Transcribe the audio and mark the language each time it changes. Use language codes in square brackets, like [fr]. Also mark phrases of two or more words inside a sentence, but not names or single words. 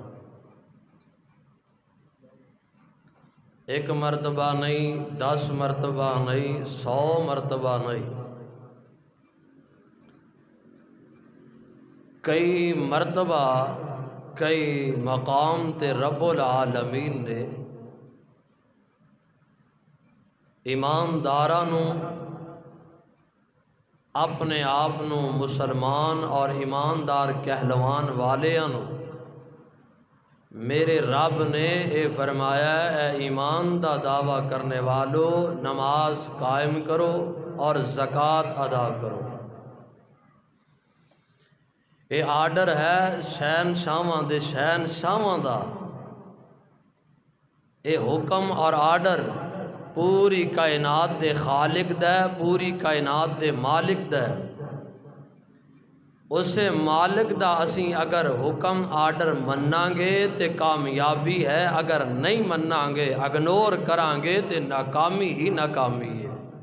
[pa] ایک مرتبہ نہیں، 10 مرتبہ نہیں، 100 مرتبہ نہیں، کئی مرتبہ کئی مقام تے رب العالمین نے ایمانداراں نو اپنے آپ نو مسلمان اور ایماندار کہلوان والیاں نو میرے رب نے اے فرمایا اے ایمان دا دعویٰ کرنے والو نماز قائم کرو اور زکوٰۃ ادا کرو۔ اے آرڈر ہے شہنشاہاں دے شہنشاہاں دا، اے حکم اور آرڈر پوری کائنات دے خالق دا، پوری کائنات دے مالک دا۔ اسے مالک دا اسی اگر حکم آرڈر مننا گے تے کامیابی ہے، اگر نہیں مننا گے اگنور کران گے تے ناکامی ہی ناکامی ہے۔